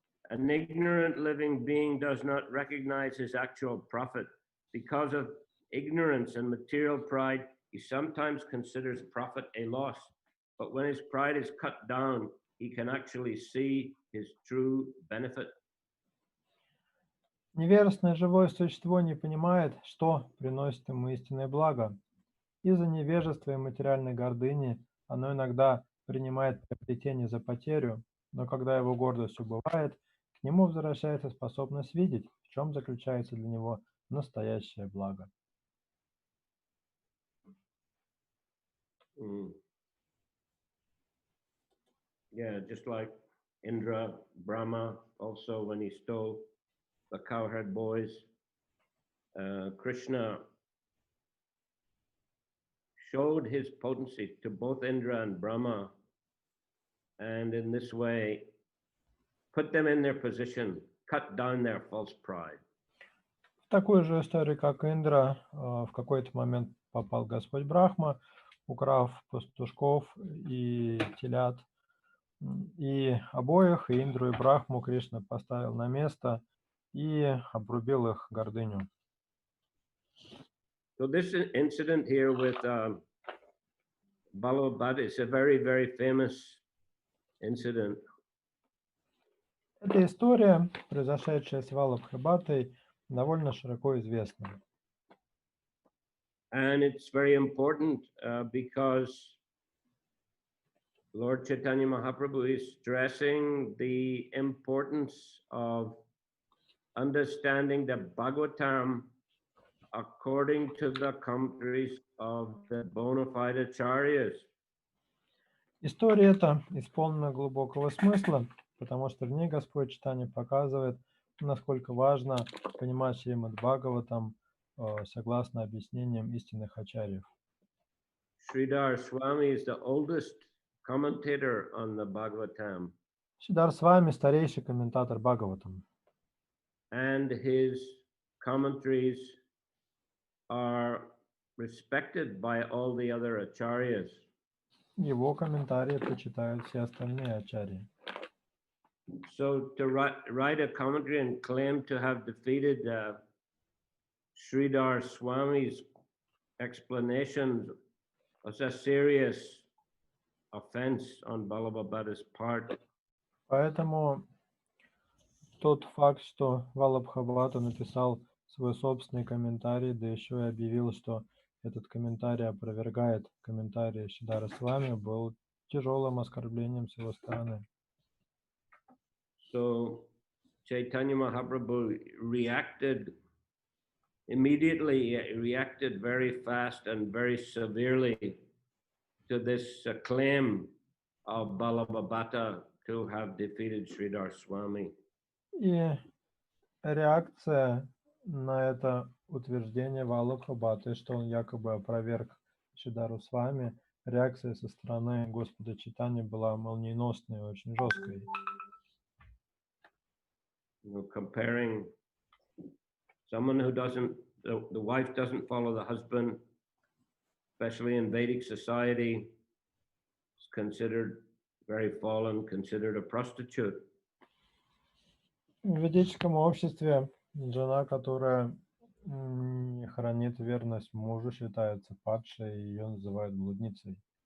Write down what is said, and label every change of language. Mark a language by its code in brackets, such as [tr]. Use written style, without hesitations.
[en] An ignorant living being does not recognize his actual profit. Because of ignorance and material pride, he sometimes considers profit a loss. But when his pride is cut down, he can actually see his true benefit. [ru] Невежественное живое существо не понимает, что приносит ему истинное благо. Из-за невежества и материальной гордыни оно иногда принимает приобретение за потерю, но когда его гордость убывает, к нему возвращается способность видеть, в чем заключается для него настоящее благо. [en] Yeah, just like Indra, Brahma, also when he stole the cowherd boys, Krishna showed his potency to both Indra and Brahma, and in this way put them in their position, cut down their false pride. [ru] В такой же истории, как Индра, в какой-то момент попал Господь Брахма, украв пастушков и телят, и обоих, и Индру, и Брахму, Кришна поставил на место и обрубил их гордыню. [en] So this incident here with Balabhabhata is a very, very famous incident. [ru] Эта история, произошедшая с Валабхабхатой, довольно широко известна. [en] And it's very important because Lord Chaitanya Mahaprabhu is stressing the importance of understanding the Bhagavatam according to the commentaries of the bona fide acharyas. [ru] История эта исполнена глубокого смысла, потому что в ней Господь Чайтанья показывает, насколько важно понимать Шримад Бхагаватам согласно объяснениям истинных ачарьев. [en] Sridhar Swami is the oldest commentator on the Bhagavatam. [ru] Шридар Свами старейший комментатор Бхагаватам. [en] And his commentaries are respected by all the other acharyas. [ru] Его комментарии почитают все остальные ачарьи. [en] So to write a commentary and claim to have defeated Sridhar Swami's explanations was a serious offense on Ballabhabhata's part. [ru] Поэтому тот факт, что Валабхабхата написал свой собственный комментарий, да еще и объявил, что этот комментарий опровергает комментарий Шридара Свами, был тяжелым оскорблением с его стороны. [en] So Chaitanya Mahaprabhu reacted immediately, reacted very fast and very severely to this claim of Ballabhabhata to have defeated Sridhar Swami. [ru] И реакция на это утверждение Валабхабхаты, что он якобы опроверг Шридару Свами, реакция со стороны Господа Чайтаньи была молниеносной и очень жесткой. [en] Comparing someone who the wife doesn't follow the husband, especially in Vedic society, is considered very fallen, considered a prostitute. [ru] В ведическом обществе жена, которая не хранит верность мужу, считается падшей, и ее называют блудницей.